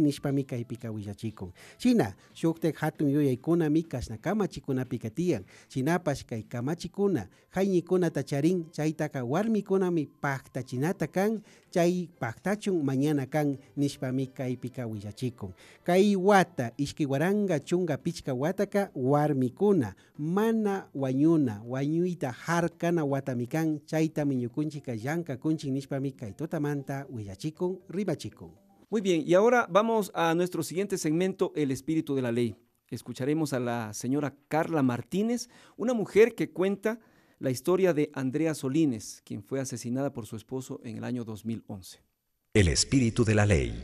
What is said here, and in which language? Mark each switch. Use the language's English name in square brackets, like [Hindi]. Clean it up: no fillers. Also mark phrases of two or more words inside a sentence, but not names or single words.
[Quechua] nishpami kaypika willachikun shina shuktek hatun yuyaykunami kashna kamachikunapi katiyan shinapash kay kamachikuna hayñikunata charin chaytaka warmikunami paktachinata kan chay paktachun mañana kan nishpami kaypika willachikun kay wata ishki waranga chunga pichka wataka warmikuna mana wañuna wañuyta harkana watami kan chaytami ñukunchika llankakunchik nishpami kay tutamanta willachikun ribachikun. [Spanish] Muy bien, y ahora vamos a nuestro siguiente segmento, El Espíritu de la Ley. Escucharemos a la señora Carla Martínez, una mujer que cuenta la historia de Andrea Solines, quien fue asesinada por su esposo en el año 2011. El espíritu de la ley.